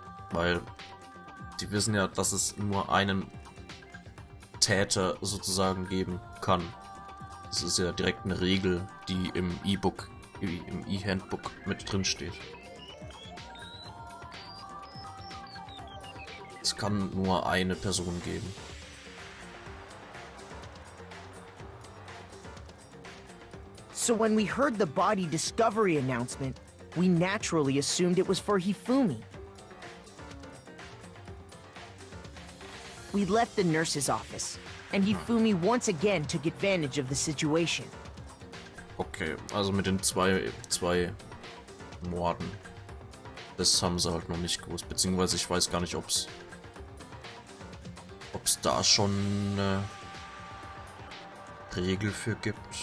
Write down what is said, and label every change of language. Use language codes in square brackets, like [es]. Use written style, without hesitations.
[de] Weil die wissen ja, dass es nur einen Täter sozusagen geben kann. Das ist ja direkt eine Regel, die im E-Book, im E-Handbook mit drin steht. Es kann nur eine Person geben. [en] So when we heard the body discovery announcement, we naturally assumed it was for Hifumi. We left the nurse's office, and Hifumi once again took advantage of the situation. [de] Okay, also mit den zwei Morden. Das haben sie halt noch nicht gewusst, beziehungsweise ich weiß gar nicht, ob's da schon eine Regel für gibt.